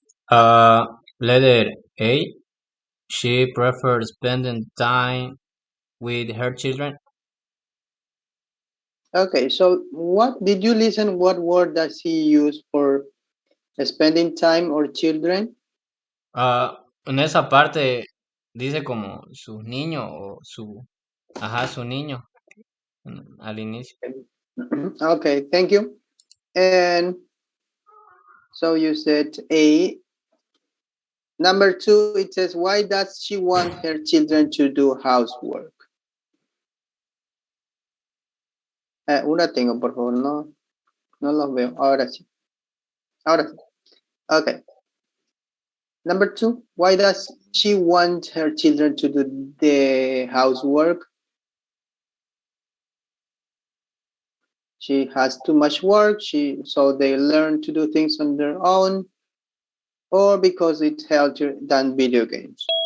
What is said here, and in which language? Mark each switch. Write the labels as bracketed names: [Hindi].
[English] Letter A. She prefers spending time with her children. Okay, so what did you listen? What word does he use for spending time or children? [Spanish] En esa parte dice como sus niños o su niño al inicio. [English] Okay, thank you. And so you said A. Number 2, it says, why does she want her children to do housework? [Spanish] Una tengo, por favor, no los veo. Ahora sí. [English] Okay. Number 2, why does she want her children to do the housework? She has too much work, so they learn to do things on their own, or because it's healthier than video games?